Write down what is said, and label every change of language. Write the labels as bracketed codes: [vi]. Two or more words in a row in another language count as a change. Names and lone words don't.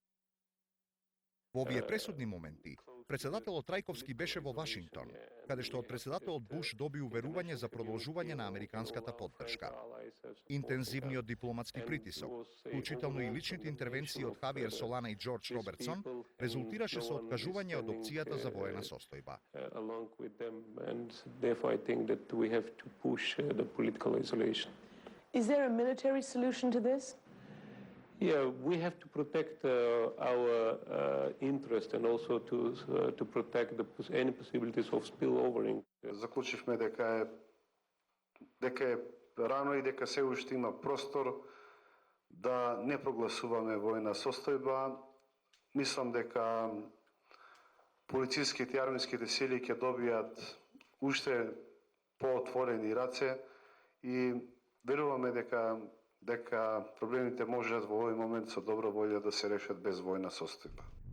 [mk] Во овие пресудни моменти, председателот Трајковски беше во Вашингтон, каде што од председателот Буш доби уверување за продолжување на американската поддршка. Интензивниот дипломатски притисок, вклучително и личните интервенции од Хавиер Солана и Џорџ Робертсон, резултираше со откажување од опцијата за воена состојба. [en] Is there a military solution to this? Yeah, we have to protect our interest and also to protect any possibilities of spillovering. [mk] Заклучивме дека е рано и дека се уште има простор да не прогласуваме војна состојба. Мислам дека полициските и армиските сили ќе добијат уште поотворени раце и веруваме дека проблемите можат во овој момент со добра волја да се решат без војна состојба.